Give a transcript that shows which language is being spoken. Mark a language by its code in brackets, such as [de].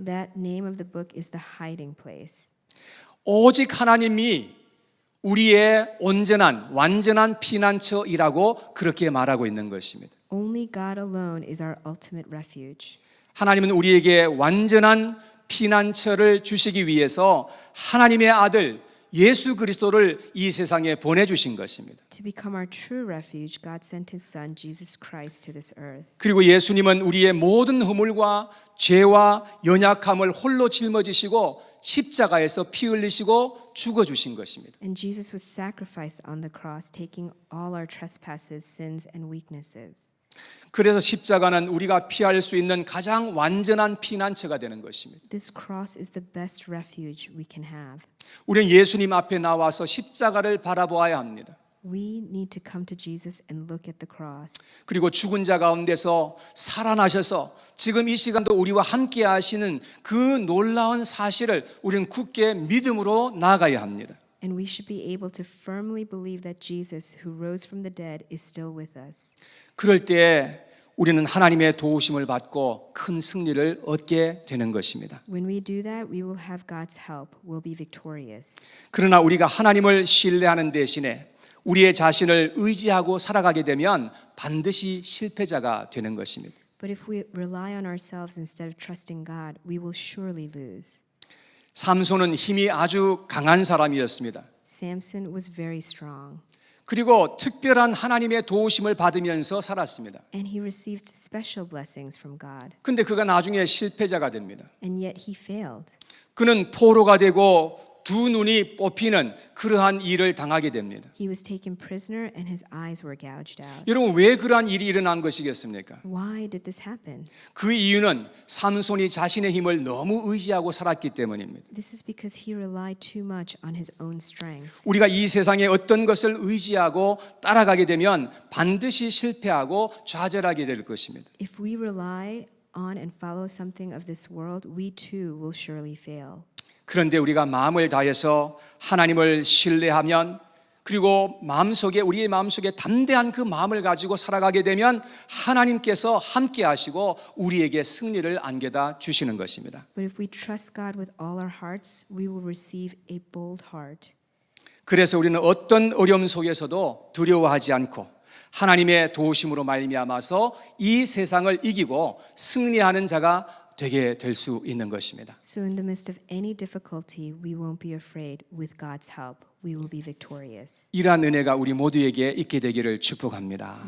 [en] That name of the book is The Hiding Place. [ko] 오직 하나님이 우리의 온전한 완전한 피난처이라고 그렇게 말하고 있는 것입니다. [en] Only God alone is our ultimate refuge. [ko] 하나님은 우리에게 완전한 피난처를 주시기 위해서 하나님의 아들 예수 그리스도를 이 세상에 보내주신 것입니다. [en] To become our true refuge, God sent His Son, Jesus Christ, to this earth. [ko] 그리고 예수님은 우리의 모든 허물과 죄와 연약함을 홀로 짊어지시고 십자가에서 피 흘리시고 죽어주신 것입니다. [en] And Jesus was sacrificed on the cross, taking all our trespasses, sins, and weaknesses. [ko] 그래서 십자가는 우리가 피할 수 있는 가장 완전한 피난처가 되는 것입니다. [en] This cross is the best refuge we can have. [ko] 우리는 예수님 앞에 나와서 십자가를 바라보아야 합니다. [en] We need to come to Jesus and look at the cross. [ko] 그리고 죽은 자 가운데서 살아나셔서 지금 이 시간도 우리와 함께 하시는 그 놀라운 사실을 우리는 굳게 믿음으로 나아가야 합니다. [en] And we should be able to firmly believe that Jesus, who rose from the dead, is still with us. [ko] 그럴 때 우리는 하나님의 도우심을 받고 큰 승리를 얻게 되는 것입니다. [en] When we do that, we will have God's help. We'll be victorious. [ko] 그러나 우리가 하나님을 신뢰하는 대신에 우리의 자신을 의지하고 살아가게 되면 반드시 실패자가 되는 것입니다. [en] But if we rely on ourselves instead of trusting God, we will surely lose. [ko] 삼손은 힘이 아주 강한 사람이었습니다. [en] Samson was very strong. [ko] 그리고 특별한 하나님의 도우심을 받으면서 살았습니다. [en] And he received special blessings from God. [ko] 근데 그가 나중에 실패자가 됩니다. [en] And yet he failed. [ko] 그는 포로가 되고 두 눈이 뽑히는 그러한 일을 당하게 됩니다. [en] He was taken prisoner and his eyes were gouged out. [ko] 여러분, 왜 그러한 일이 일어난 것이겠습니까? [en] Why did this happen? [ko] 그 이유는 삼손이 자신의 힘을 너무 의지하고 살았기 때문입니다. [en] This is because he relied too much on his own strength. [ko] 우리가 이 세상에 어떤 것을 의지하고 따라가게 되면 반드시 실패하고 좌절하게 될 것입니다. [en] If we rely on and follow something of this world, we too will surely fail. [ko] 그런데 우리가 마음을 다해서 하나님을 신뢰하면, 그리고 우리의 마음속에 담대한 그 마음을 가지고 살아가게 되면 하나님께서 함께 하시고 우리에게 승리를 안겨다 주시는 것입니다. [en] But if we trust God with all our hearts, we will receive a bold heart. [ko] 그래서 우리는 어떤 어려움 속에서도 두려워하지 않고 하나님의 도우심으로 말미암아서 이 세상을 이기고 승리하는 자가 되게 될 수 있는 것입니다. [en] So in the midst of any difficulty, we won't be afraid. With God's help, we will be victorious. [ko] 이러한 은혜가 우리 모두에게 있게 되기를 축복합니다.